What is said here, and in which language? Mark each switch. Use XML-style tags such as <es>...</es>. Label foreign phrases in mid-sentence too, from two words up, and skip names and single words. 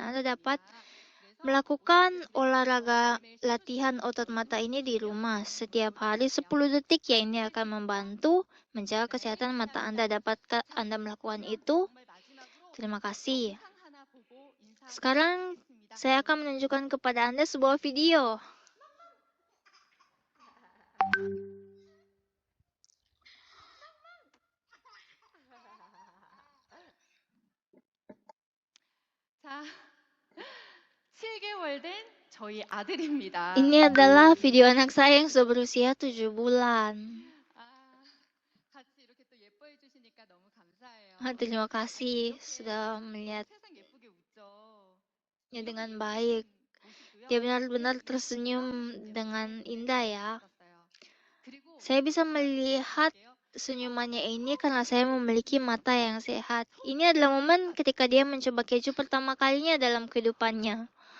<id>Anda dapat melakukan olahraga latihan otot mata ini di rumah setiap hari 10 detik ya. Ini akan membantu menjaga kesehatan mata Anda. Dapatkah Anda melakukan itu? Terima kasih. Sekarang saya akan menunjukkan kepada Anda sebuah video.</id> <ko>자, 7개월 된 저희 아들입니다.</ko> <id>Ini adalah video anak saya yang sudah berusia 7 bulan.</id> <ko>같이 이렇게 또 예뻐해 주시니까 너무 감사해요.</ko> <id>Terima kasih sudah melihat</id> <ko>세상 예쁘게 웃죠.</ko> <id>ya dengan baik. Dia benar-benar tersenyum dengan indah ya. Saya bisa melihat senyumannya ini karena saya memiliki mata yang sehat. Ini adalah momen ketika dia mencoba keju pertama kalinya dalam kehidupannya.</id>